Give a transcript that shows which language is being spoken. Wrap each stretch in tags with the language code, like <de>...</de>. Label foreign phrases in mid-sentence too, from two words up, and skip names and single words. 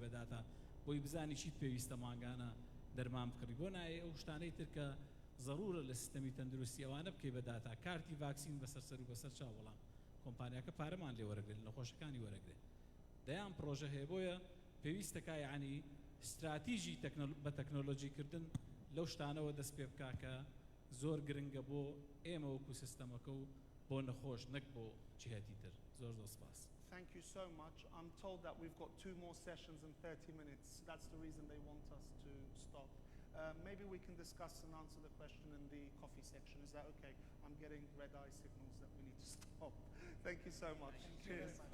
<ckb>بەداتا بۆی بزانی چیت پێویستە مانگانە دەرمان بکڕی بۆ نایە ئەو شتانەی تر کە ضرورە لە سیستەمی تەندروستی ئەوانە بکەی بەداتا کارتی ڤاکسین بەسەر سەر و بەسەر چاو بەڵام کۆمپانیاکە پارەمان لێ وەرەگرێت نەخۆشەکانی وەرەگرێت دەیان پرۆژە هەیە بۆیە پێویستەکە یعنی استراتیژی بە تەکنۆلۆژیکردن لەو شتانەوە دەست پێ بکا کە زۆر گرنگە بۆ ئێمە وەکو سیستەمەکە و بۆ نەخۆش نەک بۆ جهەتی تر زۆر سپاس.</ckb> <en>Thank you so much. I'm told that we've got 2 more sessions in 30 minutes. That's the reason they want us to stop. Maybe we can discuss and answer the question in the coffee section. Is that okay? I'm getting red eye signals that we need to stop. Thank you so much. Cheers.</en>